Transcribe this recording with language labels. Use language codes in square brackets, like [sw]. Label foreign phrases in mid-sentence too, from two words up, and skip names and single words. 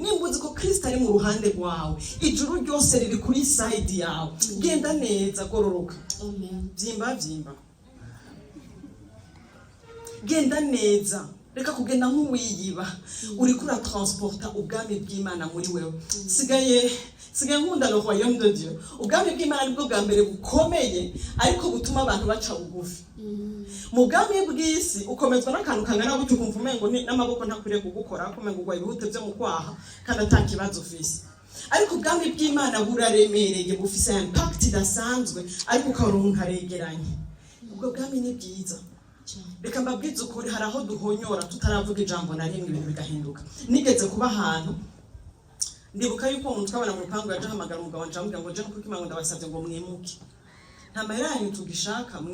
[rn] Nimba uzi ko Kristo ari mu ruhande rwawe, ijuru ryose riri kuri side yawe, genda neza, gororoka. Amen. Vyimba genda neza, reka kugenda nk'uwiyiba. Uri kura transporta ubwami bw'Imana muri wewe. Sigaye nkunda [fr] le royaume de Dieu. [rn] Ubwami bw'Imana nibwo bwa mbere bukomeye, ariko butuma abantu baca bugufi. Mu bwami bw'isi ukomezwa n'akantu kangana gutyo, kumva umengo n'amaboko ntakwiriye kugukora, kumengo ugwa ibihute byo mu kwaha kandi atakibazo ufise. Ariko ubwami bw'Imana buraremereye, bufise impact idasanzwe, ariko ukabona umuntu aregeranye. Ubwo bwami ni bwiza. Reka mbabwize ukuri, hari aho duhonyora tutaravuga ijambo na rimwe ibintu bigahinduka. Nigeze kuba ahantu, ndibuka yuko umuntu twabana mu rupangu yaje ahamagara umugabo wanje amubwira ngo je kuko Imana ndabasabye ngo mwimuke, nta mahera yanyu tugishaka, mwimuke.